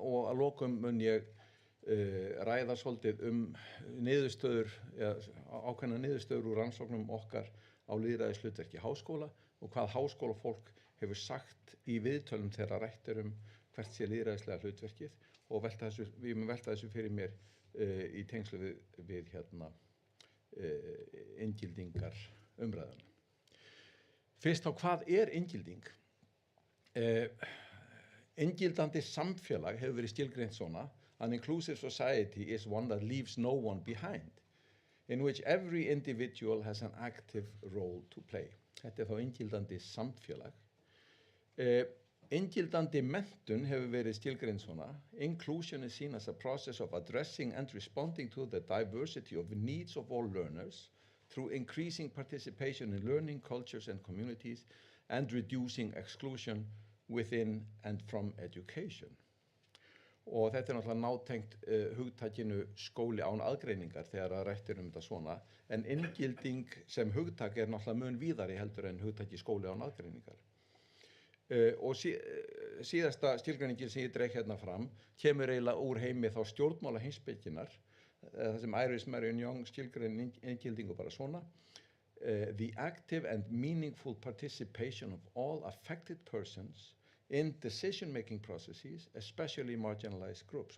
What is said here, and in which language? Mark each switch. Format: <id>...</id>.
<is>að lokum mun ég ræða svolítið niðurstöður, ákveðnar niðurstöður úr rannsóknum okkar á lýðræðishlutverki háskóla og hvað háskólafólk hefur sagt í viðtölum þegar rætt hvert sé lýðræðislega hlutverkið og ég mun velta þessu fyrir mér í tengslu við hérna inngildingar umræðuna. Fyrst þá, hvað er inngilding? Inngildandi samfélag hefur verið skilgreint svona:</is> <en>An inclusive society is one that leaves no one behind, in which every individual has an active role to play.</en> <is>Þetta er þá inngildandi samfélag. Inngildandi menntun hefur verið skilgreind svona:</is> <en>Inclusion is seen as a process of addressing and responding to the diversity of needs of all learners through increasing participation in learning, cultures and communities and reducing exclusion within and from education.</en> <is>Og þetta náttúrulega nátengt hugtakinu skóli án aðgreiningar þegar að rætt þetta svona, en inngilding sem hugtak náttúrulega mun víðari heldur en hugtaki skóli án aðgreiningar. Og síðasta skilgreiningin sem ég dreg hérna fram kemur eiginlega úr heimi þá stjórnmála heimspekinnar, það sem Iris Marion Young skilgreinir inngildingu bara svona:</is> <en>the active and meaningful participation of all affected persons in decision-making processes, especially marginalized groups.</en>